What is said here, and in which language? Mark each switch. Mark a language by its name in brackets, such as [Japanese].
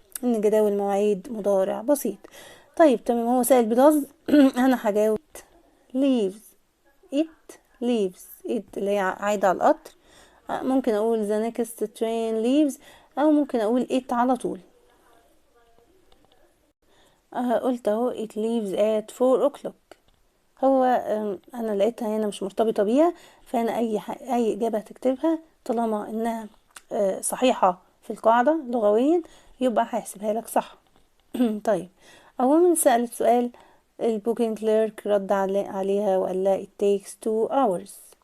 [Arabic] ان جداول مواعيد مضارع بسيط. طيب تمام، هو سائل بداز انا هجاوب leaves. [English] it leaves [Arabic] it اللي هي عايدة على القطر. ممكن اقول [English] the next train leaves [Arabic] او ممكن اقول it على طول. قلت اهو [English] it leaves at 4 o'clock. [Arabic] هو انا لقيتها هنا مش مرتبطة بيها، فانا اي اجابة هتكتبها طالما انها صحيحة في القاعدة لغويا يبقى هحسبها لك صح. طيب أول سألت سؤال البوكينج كليرك رد عليها وقال لها [English] it takes 2 hours.